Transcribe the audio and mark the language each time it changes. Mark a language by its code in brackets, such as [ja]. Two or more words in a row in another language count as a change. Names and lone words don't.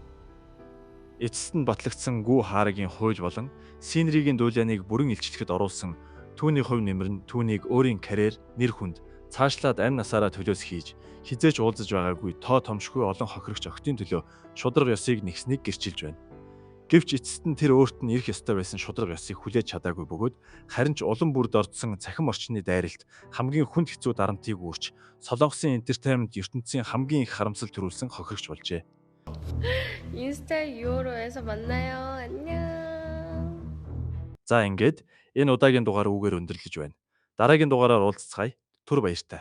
[mn] Эцэст нь батлагдсан гүү хаарагийн хууль болон синеригийн дуулианыг бүрэн илчлэхэд оруулсан түүний хувь нэмэр нь түүнийг өөрийн карьер, нэр хүнд цаашлаад амь насаараа төлөөс хийж хизээч уулзаж байгаагүй тоо томшгүй олон хохирогч охидын төлөө шудраг ёсыг нэгснийг гэрчилж байна. Гэвч эцэст нь тэр өөрт нь ирэх ёстой байсан шудраг ёсыг хүлээж чадаагүй бөгөөд харин ч улам бүр дордсон цахим орчны дайралт хамгийн хүнд хэцүү дарамтыг үүрч Солонгосын entertainment ертөнцийн хамгийн их харамсал төрүүлсэн хохирогч болжээ. [ko] 인스타 유호로에서 만나요. 안녕. [mn] За ингээд энэ удаагийн дугаар үгээр өндөрлөж байна. Дараагийн дугаараар уулзцгаая. Түр баяртай.